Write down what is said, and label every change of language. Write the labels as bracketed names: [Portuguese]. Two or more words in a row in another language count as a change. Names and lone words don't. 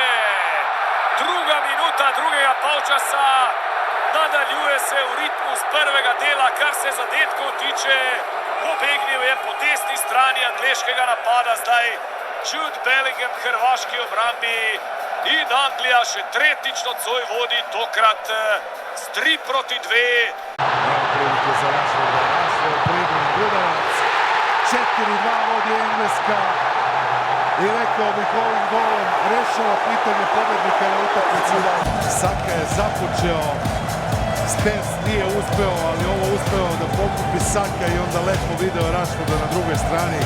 [Slovenian] Druga minuta drugega polčasa, nadaljuje se v ritmu z prvega dela, kar se zadetkov tiče. Pobegnil je po desni strani angleškega napada, zdaj Jude Bellingham hrvaški obrambi in Anglija še tretjič nocoj vodi, tokrat s 3:2. [Serbian] Evo prilike za Rashforda, Rashford pribrani udarac, 4:2 vodi Engleska i rekao bih ovim golom rešava pitanje pobednika na utakmici. Saka je započeo, Spence nije uspeo, ali ovo uspeo da pokupi Saka i onda lepo video Rashforda na drugoj strani.